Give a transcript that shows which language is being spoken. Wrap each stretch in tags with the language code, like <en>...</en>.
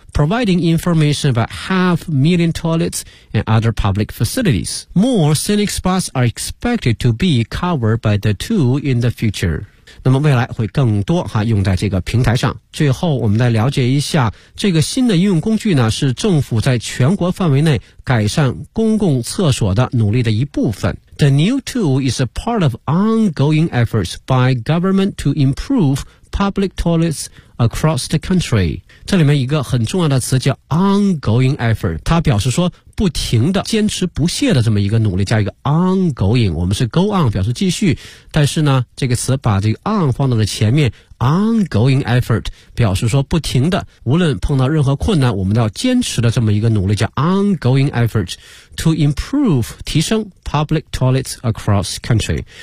<en>Providing information about 500,000 toilets and other public facilities. More scenic spots are expected to be covered by the tool in the future.</en> <zh>那么未来会更多哈用在这个平台上。最后我们来了解一下这个新的应用工具呢，是政府在全国范围内改善公共厕所的努力的一部分。</zh> <en>The new tool is a part of ongoing efforts by government to improve public toilets across the country.</en> <zh>这里面一个很重要的词叫 ongoing effort， 它表示说不停的坚持不懈的这么一个努力，加一个 ongoing， 我们是 go on 表示继续，但是呢这个词把这个 on 放到了前面， ongoing effort 表示说不停的，无论碰到任何困难我们都要坚持的这么一个努力，叫 ongoing effort to improve 提升</zh> <en>public toilets across country。</en>